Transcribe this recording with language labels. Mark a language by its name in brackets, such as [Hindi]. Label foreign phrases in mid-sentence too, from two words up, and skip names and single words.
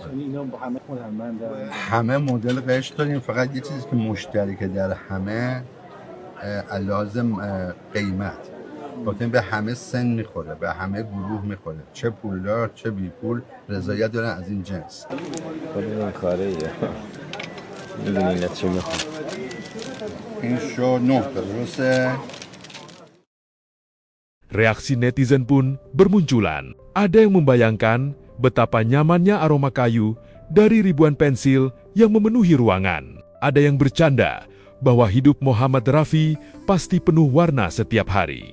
[Persian] همه مدل قشر داریم فقط یه چیزی که مشترکه در همه لازم قیمت گفتیم به همه سن میخوره به همه گروه میخوره چه پولدار چه بی پول رضایت دارن از این جنس. این کاره میدونی چی میخوام. این شو 9 درسته. [Indonesian] Reaksi netizen pun bermunculan. Ada yang membayangkan betapa nyamannya aroma kayu dari ribuan pensil yang memenuhi ruangan. Ada yang bercanda bahwa hidup Muhammad Rafi pasti penuh warna setiap hari.